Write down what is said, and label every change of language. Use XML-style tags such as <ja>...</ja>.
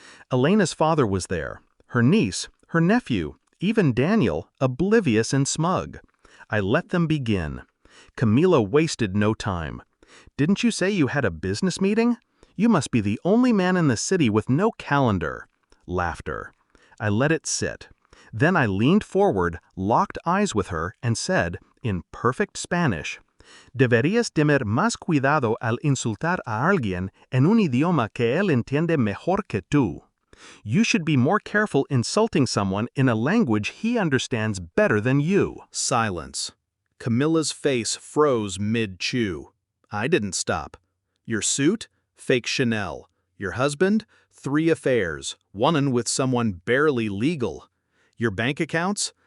<en>Elena's father was there, her niece, her nephew, even Daniel, oblivious and smug. I let them begin. Camila wasted no time. Didn't you say you had a business meeting? You must be the only man in the city with no calendar. Laughter. I let it sit. Then I leaned forward, locked eyes with her, and said, in perfect Spanish,</en> <es>Deberías tener más cuidado al insultar a alguien en un idioma que él entiende mejor que tú.</es> <en>You should be more careful insulting someone in a language he understands better than you. Silence. Camila's face froze mid-chew. I didn't stop. Your suit? Fake Chanel. Your husband? 3 affairs, one with someone barely legal. Your bank accounts?</en>